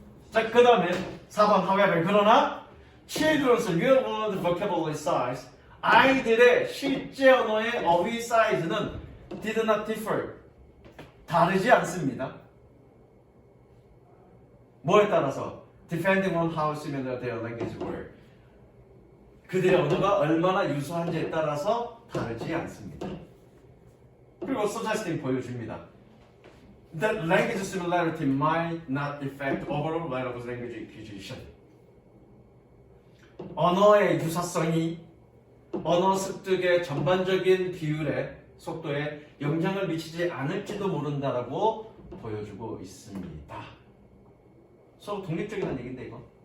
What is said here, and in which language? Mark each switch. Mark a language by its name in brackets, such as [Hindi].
[Korean] 자, 그 다음에 4번 however 그러나 [English] children's real world vocabulary size [Korean] 아이들의 실제 언어의 어휘 사이즈는 [English] did not differ [Korean] 다르지 않습니다. 뭐에 따라서? [English] depending on how similar their language were [Korean] 그들의 언어가 얼마나 유사한지에 따라서 다르지 않습니다. 그리고 suggesting 보여줍니다. [English] That language similarity might not affect overall rate of language acquisition. [Korean] 언어의 유사성이 언어 습득의 전반적인 비율에 속도에 영향을 미치지 않을지도 모른다라고 보여주고 있습니다. 서로 독립적이라는 얘기인데 이거.